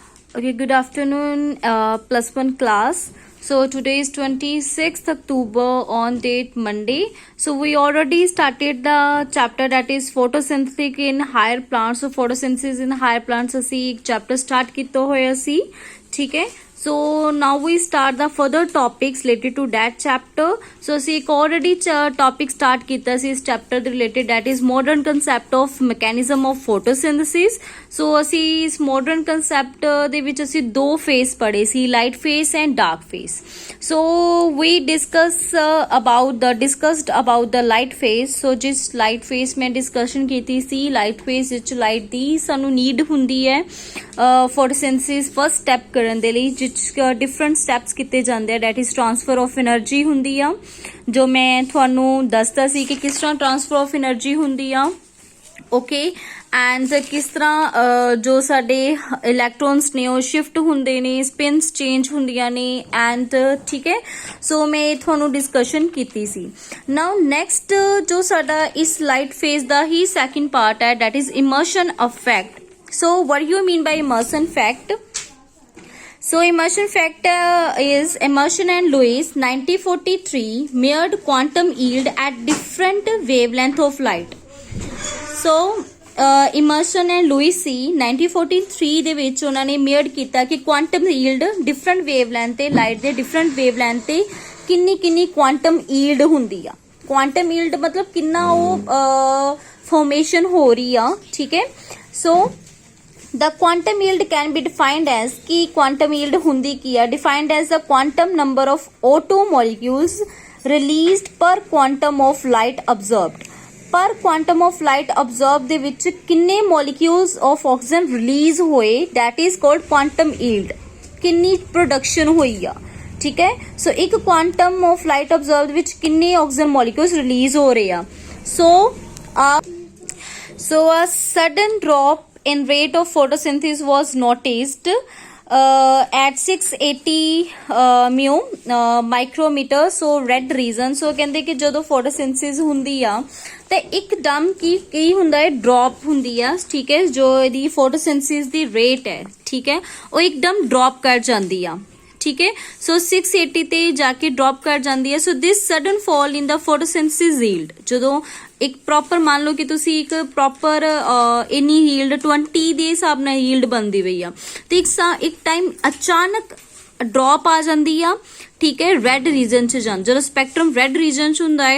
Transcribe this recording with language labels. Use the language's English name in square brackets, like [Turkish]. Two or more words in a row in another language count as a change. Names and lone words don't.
[English] Okay, good afternoon, plus one class. So today is 26th October on date Monday. So we already started the chapter that is photosynthesis in higher plants. So photosynthesis in higher plants [Punjabi] ਅਸੀਂ ਇੱਕ [English] chapter start [Punjabi] ਕੀਤਾ ਹੋਇਆ ਸੀ, ਠੀਕ ਹੈ. [English] So now we start the further topics related to that chapter. So ਅਸੀਂ ਇੱਕ already topic start ਕੀਤਾ ਸੀ ਇਸ chapter ਦੇ related, that is modern concept of mechanism of photosynthesis. [Punjabi] So ਅਸੀਂ ਇਸ [English] modern concept [Punjabi] ਦੇ ਵਿੱਚ ਅਸੀਂ ਦੋ phase ਪੜ੍ਹੇ ਸੀ, [English] light phase and dark phase. So we discussed about the light phase. [Punjabi] So ਜਿਸ [English] light phase [Punjabi] ਮੈਂ discussion ਕੀਤੀ ਸੀ, [English] light phase [Punjabi] ਵਿੱਚ light ਦੀ ਸਾਨੂੰ need ਹੁੰਦੀ ਹੈ [English] photosynthesis first step [Punjabi] ਕਰਨ ਦੇ ਲਈ, [English] different steps [Punjabi] ਕਿਏ ਜਾਤੇ ਹੈਂ, [English] that is transfer of energy [Punjabi] ਹੋਂਗੀ ਆ, ਜੋ ਮੈਂ ਥੋਨੂੰ ਦੱਸਦਾ ਸੀ ਕਿ ਕਿਸ ਤਰ੍ਹਾਂ [English] transfer of energy [Punjabi] ਹੋਂਗੀ ਆ, ਓਕੇ. ਐਂਡ ਕਿਸ ਤਰ੍ਹਾਂ ਜੋ ਸਾਡੇ ਇਲੈਕਟ੍ਰੌਨਸ ਨੇ ਉਹ ਸ਼ਿਫਟ ਹੋਂਗੇ ਨੇ, [English] spins change [Punjabi] ਹੋਂਦੀਆਂ ਨੇ, ਐਂਡ ਠੀਕ ਹੈ. ਸੋ ਮੈਂ ਥੋਨੂੰ ਡਿਸਕਸ਼ਨ ਕੀ ਸੀ. [English] now next [Punjabi] ਜੋ ਸਾਡਾ ਇਸ [English] light phase [Punjabi] ਕਾ ਹੀ [English] second part [Punjabi] ਹੈ, [English] that is immersion affect. so what you mean by immersion fact? So immersion factor is Emerson and Lewis 1943 measured quantum yield at different wavelength of light. So Emerson and Lewis [Punjabi] ਸੀ 1943 ਦੇ ਵਿੱਚ ਉਹਨਾਂ ਨੇ ਮੇਅਰਡ ਕੀਤਾ ਕਿ [English] quantum yield different wavelength [Punjabi] ਤੇ ਲਾਈਟ ਦੇ [English] different wavelength [Punjabi] ਤੇ ਕਿੰਨੀ [English] quantum yield [Punjabi] ਹੁੰਦੀ ਆ. [English] quantum yield [Punjabi] ਮਤਲਬ ਕਿੰਨਾ ਉਹ ਫਾਰਮੇਸ਼ਨ ਹੋ ਰਹੀ ਆ, ਠੀਕ ਹੈ. [English] ਸੋ the quantum yield can be defined as कि quantum yield [Punjabi] ਹੁੰਦੀ ਕੀ ਹੈ, [English] defined as the quantum number of O2 molecules released per quantum of light absorbed. Per quantum of light absorbed [Punjabi] ਦੇ ਵਿੱਚ ਕਿੰਨੇ [English] molecules of oxygen release ਹੋਏ, that is called quantum yield. [Punjabi] ਕਿੰਨੀ production ਹੋਈ ਆ, ਠੀਕ ਹੈ. So ਇੱਕ [English] quantum of light absorbed [Punjabi] ਵਿੱਚ ਕਿੰਨੇ [English] oxygen molecules release [Punjabi] ਹੋ ਰਹੇ ਆ. [English] So a sudden drop in rate of photosynthesis was noticed at 680 mu micrometer. So red region. [Punjabi] So ਕਹਿੰਦੇ ਕਿ ਜਦੋਂ photosynthesis ਹੁੰਦੀ ਆ ਤੇ ਇੱਕਦਮ ਕੀ ਹੁੰਦਾ ਹੈ, ਡ੍ਰੌਪ ਹੁੰਦੀ ਆ, ਠੀਕ ਹੈ. ਜੋ ਇਹਦੀ photosynthesis ਦੀ ਰੇਟ ਹੈ, ਠੀਕ ਹੈ, ਉਹ ਇੱਕਦਮ ਡ੍ਰੌਪ ਕਰ ਜਾਂਦੀ ਆ, ਠੀਕ ਹੈ. सो 680 ਤੇ ਜਾ ਕੇ ਡ੍ਰੌਪ ਕਰ ਜਾਂਦੀ ਹੈ. [English] so this sudden fall in the photosynthesis yield, [Punjabi] ਜਦੋਂ ਇੱਕ ਪ੍ਰੋਪਰ ਮੰਨ ਲਓ ਕਿ ਤੁਸੀਂ ਇੱਕ ਪ੍ਰੋਪਰ ਇਨੀ ਯੀਲਡ 20 ਦੇ ਹਿਸਾਬ ਨਾਲ ਯੀਲਡ ਬਣਦੀ ਪਈ ਆ, ਤੇ ਇੱਕ ਟਾਈਮ ਅਚਾਨਕ ਡ੍ਰੌਪ ਆ ਜਾਂਦੀ ਆ, ਠੀਕ ਹੈ, [English] red region [Punjabi] ਚ ਜਾਂ ਜਦੋਂ [English] spectrum red region [Punjabi] ਚ ਹੁੰਦਾ ਹੈ.